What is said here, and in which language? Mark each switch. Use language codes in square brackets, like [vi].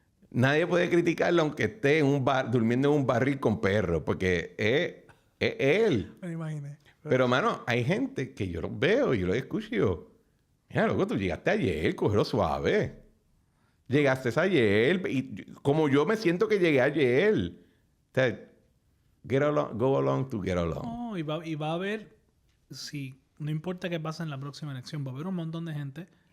[es] Nadie puede criticarlo aunque esté en un bar, durmiendo en un barril con perros, porque es él. Me imaginé. Pero, mano, hay gente que yo los veo, yo los escucho y yo, mira, loco, tú llegaste ayer, cógelo suave. Llegaste ayer, y como yo me siento que llegué ayer. [en] O sea, go along to get along. [es] No, y va a haber, si no importa qué pasa en la próxima elección, va a haber un montón de gente